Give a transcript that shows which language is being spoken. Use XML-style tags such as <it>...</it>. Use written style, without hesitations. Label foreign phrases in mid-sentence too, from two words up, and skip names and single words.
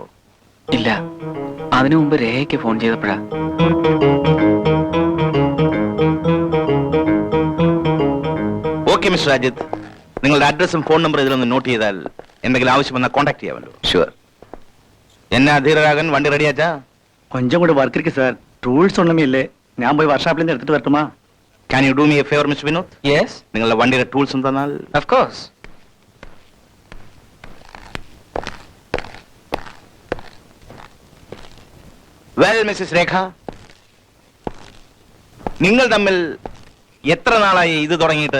<ml>ഇല്ല, അതിനു മുമ്പ് രേഖയ്ക്ക് ഫോൺ ചെയ്തപ്പോഴാ. ഓക്കെ മിസ്റ്റർ അജിത്, നിങ്ങളുടെ അഡ്രസ്സും</ml> <en>phone number</en> <ml>ഇതിലൊന്ന് നോട്ട് ചെയ്താൽ എന്തെങ്കിലും ആവശ്യം വന്നാൽ കോൺടാക്ട് ചെയ്യാമല്ലോ. ഷുവർ. എന്നാ ധീരരാഗൻ, വണ്ടി റെഡിയാച്ചാ?</ml> <ta>கொஞ்சம் கூட ஒர்க் இருக்கு சார். டூல்ஸ் ஒண்ணுமே இல்லை.</ta> <ml>ഞാൻ പോയി വർക്ക്ഷോപ്പിൽ നിന്ന് എടുത്തിട്ട് വരട്ടുമാ?</ml> <en>can you do me a favor Mister Vinod?</en> <ml>യെസ്, നിങ്ങളുടെ വണ്ടിയുടെ ടൂൾസും തന്നാൽ.</ml> <en>of course.</en> <ml>വെൽ മിസ്സസ് രേഖ, നിങ്ങൾ തമ്മിൽ എത്ര നാളായി ഇത് തുടങ്ങിയിട്ട്?</ml>